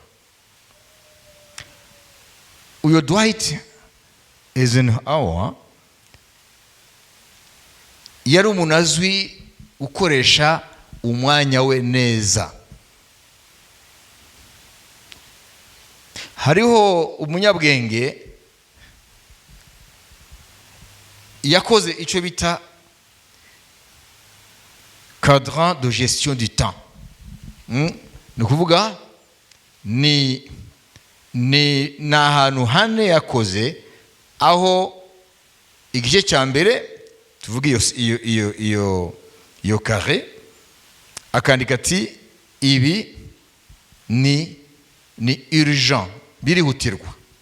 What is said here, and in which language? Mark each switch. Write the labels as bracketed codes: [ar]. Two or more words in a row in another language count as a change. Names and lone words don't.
[rw] Uyo Dwight Eisenhower yari umuntu azwi gukoresha umwanya we neza. Hariho umunyabwenge yakoze icyo bita [fr] cadran de gestion du temps. [rw] Ni ukuvuga ni ahantu hane yakoze, aho igice cya mbere tuvuga iyo carré, akandika ati ibi ni urgent, birihutirwa.